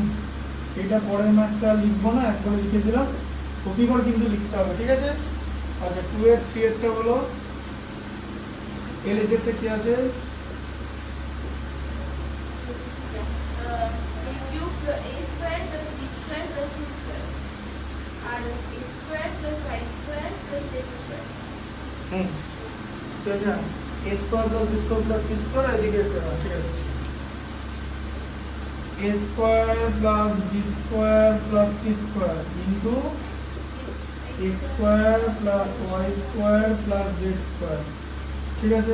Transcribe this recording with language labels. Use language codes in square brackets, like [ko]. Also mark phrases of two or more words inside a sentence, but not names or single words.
[bn] এটা পরের মাসে আর লিখবো না, একবার লিখে দিলাম, প্রতিবার কিন্তু লিখতে হবে, ঠিক আছে? আচ্ছা, 2 এর 3 এরটা হলো এল এইচ এস এ কি আছে? [en] A square plus B square plus C square আর A square plus Y square plus Z square [bn] তো আচ্ছা, [en] a square plus b square plus c square [bn] আর এদিকে স্কয়ার, ঠিক আছে? [en] a square plus b square plus c square into x square plus y square plus z square, [bn] ঠিক আছে?